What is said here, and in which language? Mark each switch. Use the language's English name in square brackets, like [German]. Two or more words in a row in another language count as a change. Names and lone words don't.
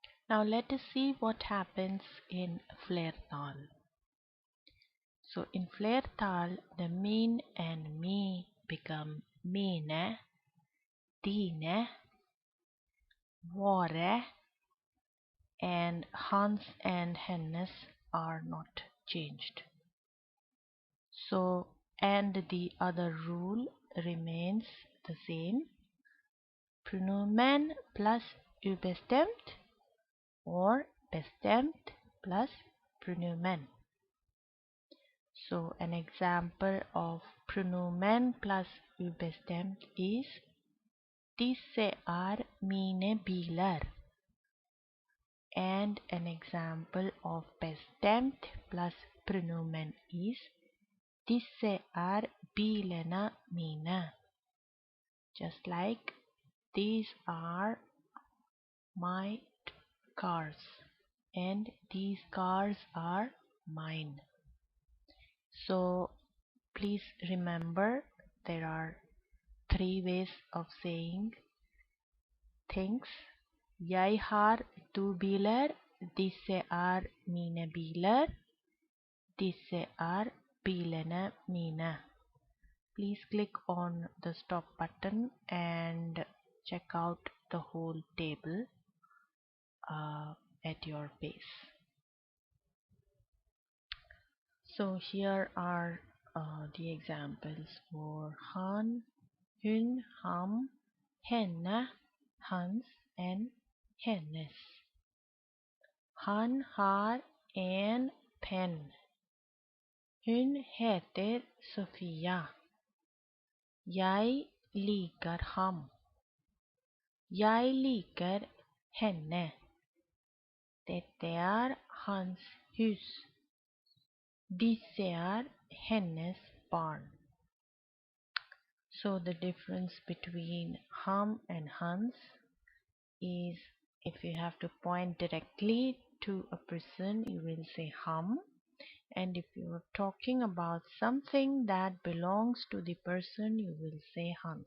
[English] Now let us see what happens in flertal. So in flertal, the min and me become [Norwegian] mine, dine, våre, [English] and hans and hennes are not changed. So, and the other rule remains the same. [Norwegian] Pronomen plus ubestemt or bestemt plus pronomen. [English] So an example of [Norwegian] pronomen plus ubestemt [English] is [Norwegian] disse är mine bilar. [English] And an example of [Norwegian] bestemt plus pronomen [English] is [Norwegian] disse är bilarna mina. [English] Just like these are my cars and these cars are mine. So please remember there are three ways of saying things. [Norwegian] Jeg har to biler. Disse er mine biler. Disse er bilene mine. [English] Please click on the stop button and check out the whole table at your pace. So here are the examples for [Norwegian] han, hun, ham, henne, hans, [English] and hennes. [Norwegian] Han har en penn. Hun heter Sofia. Jeg liker ham. Jeg liker henne. Dette er hans hus. Disse er hennes barn. [English] So the difference between ham and hans is if you have to point directly to a person, you will say ham. And if you are talking about something that belongs to the person, you will say hans.